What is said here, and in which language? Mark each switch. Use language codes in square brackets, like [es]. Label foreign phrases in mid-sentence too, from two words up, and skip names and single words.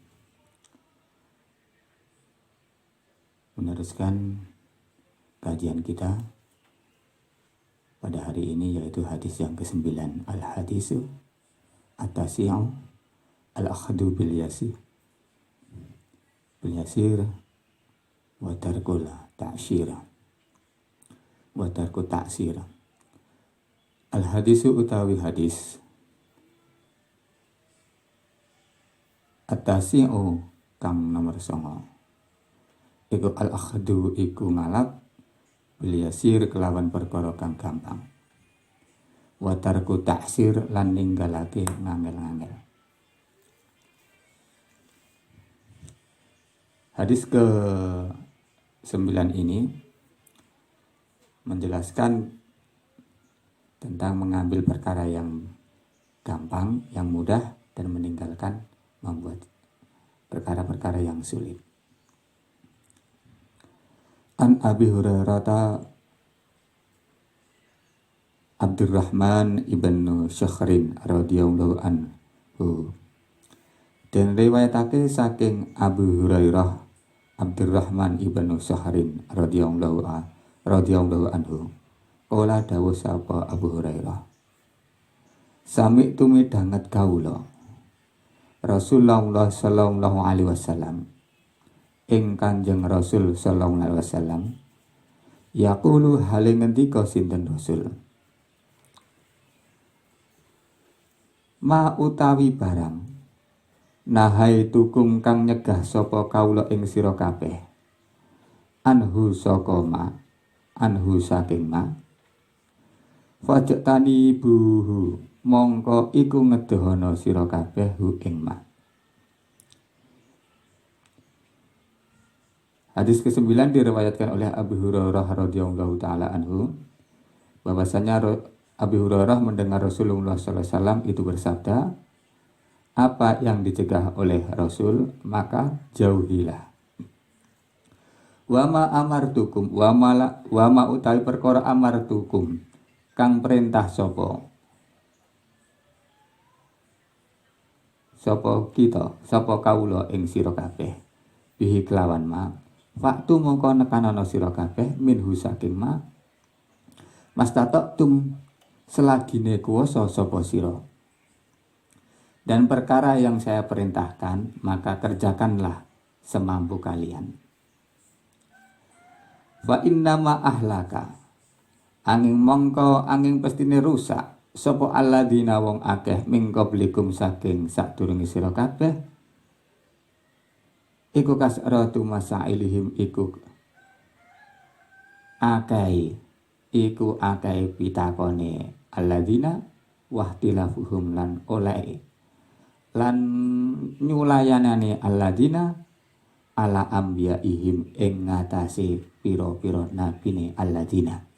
[id] meneruskan kajian kita pada hari ini, yaitu hadis yang ke-9, [ar] الحديث التاسع الأخذ باليسير وترك التعسير وترك التعسير. [jv] Al-hadisu utawi hadis at-tasi'u kang nomor 9 iku al-akhdu iku ngalap [ar] باليسير [jv] kelawan perkara kang gampang, [ar] وترك التعسير [jv] lan ninggalake ngangel-ngangel. [id] Hadis ke-9 ini menjelaskan tentang mengambil perkara yang gampang, yang mudah, dan meninggalkan membuat perkara-perkara yang sulit. [ar] عن أبي هريرة عبد الرحمن بن صخر رضي الله عنه, [jv] dan riwayatake saking Abu Hurairah Abdurrahman ibn Syakhrin [ar] رضي الله عنه, [jv] qala dawuh sapa Abu Hurairah, sami tumidanget kawula Rasulullah [ar] صلى الله عليه وسلم [jv] ing Kanjeng Rasul [ar] صلى الله عليه وسلم [jv] yaqulu hale ngendika sinten Rasul, ma utawi barang [ar] نهيتكم [jv] kang nyegah sapa kawula ing sira kabeh anhu saka ma, anhu saking ma, [ar] فاجتنبوه [jv] mongko iku ngedohana sira kabeh hu ing ma. [id] Hadis ke-9 diriwayatkan oleh Abu Hurairah [ar] رضي الله تعالى عنه, [id] bahwasanya Abu Hurairah mendengar Rasulullah [ar] صلى الله عليه وسلم [id] itu bersabda, apa yang dicegah oleh Rasul maka jauhilah. [ar] وما أمرتكم وما [jv] utawi perkara amartukum kang perintah sapa kawula ing sira kabeh bihi kelawan ma, waktu mongko nekanana sira kabeh minhu saking ma, mastata'tum selagine kuwasa sapa sira, [id] dan perkara yang saya perintahkan maka kerjakanlah semampu kalian. [ar] فإنما أهلك [jv] angin mongko angin pestine rusak sapa alladzina wong akeh [ar] من قبلكم [jv] saking sadurunge sira kabeh iku [ar] كثرة مسائلهم [jv] iku akai pitakone alladzina wahtilafuhum lan oleh lan nyulayanane alladzina [ar] على أنبيائهم [jv] ing ngatasi pira-pira nabine alladzina.